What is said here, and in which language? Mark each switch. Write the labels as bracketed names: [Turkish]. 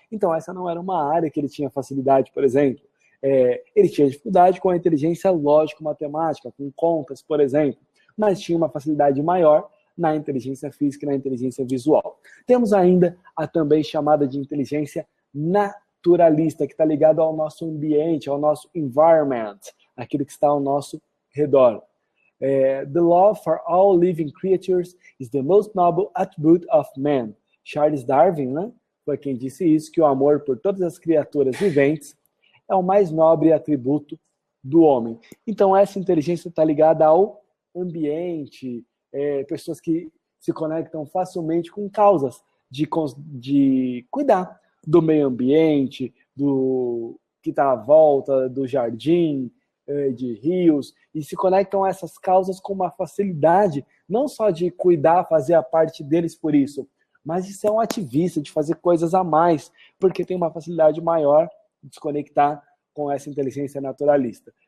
[Portuguese] Então essa não era uma área que ele tinha facilidade, por exemplo. Ele tinha dificuldade com a inteligência lógico-matemática, com contas, por exemplo, mas tinha uma facilidade maior na inteligência física e na inteligência visual. Temos ainda a também chamada de inteligência naturalista, que está ligado ao nosso ambiente, ao nosso environment, aquilo que está ao nosso redor. [English] The love for all living creatures is the most noble attribute of man. [Portuguese] Charles Darwin, né, foi quem disse isso, que o amor por todas as criaturas viventes é o mais nobre atributo do homem. Então essa inteligência está ligada ao ambiente, pessoas que se conectam facilmente com causas de cuidar do meio ambiente, do que está à volta do jardim, de rios, e se conectam a essas causas com uma facilidade, não só de cuidar, fazer a parte deles por isso, mas de ser um ativista, de fazer coisas a mais, porque tem uma facilidade maior de se conectar com essa inteligência naturalista.